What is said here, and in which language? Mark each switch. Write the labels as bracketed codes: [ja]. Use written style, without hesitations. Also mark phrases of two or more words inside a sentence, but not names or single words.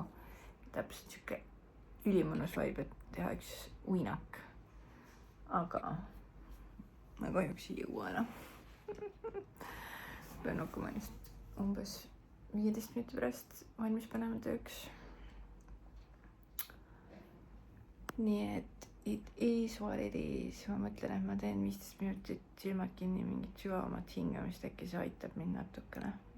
[et] Täpselt siuke ülimõnus vibe, et teha üks uinak. Aga ma kahjuks ei jõua enam. Pean hakkama just umbes 15 minuti pärast valmis panema tööks. Nii et [en] it is what it is. [et] Ma mõtlen, et ma teen 15 minutit silmad kinni mingit sügavamat hingamist, äkki see aitab mind natukene.